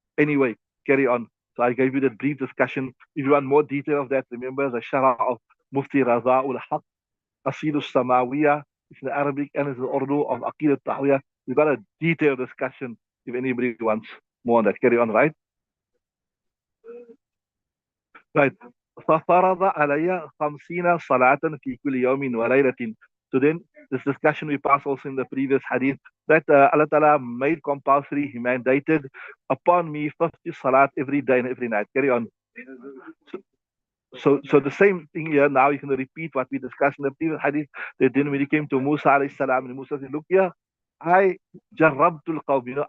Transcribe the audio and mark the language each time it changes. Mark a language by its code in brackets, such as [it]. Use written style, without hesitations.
[en] Anyway, carry on. So I gave you that brief discussion. If you want more detail of that, remember the Shara of Mufti Raza ul Haq أصيل السماوية. It's in Arabic and it's the Urdu of Aqid al-Tahwiyah. We've got a detailed discussion if anybody wants more on that. Carry on, right? Right. [ar] فَفَرَضَ عَلَيَّ 50 صَلَاةً في كل يوم وليلة. [en] So then, this discussion we passed also in the previous hadith, that Allah Ta'ala made compulsory, He mandated upon me 50 salat every day and every night. Carry on. So, so the same thing here. Now you can repeat what we discussed in the previous hadith. That then when he came to Musa alayhi salam, and Musa said, "Look here, I jarrabtul qawm.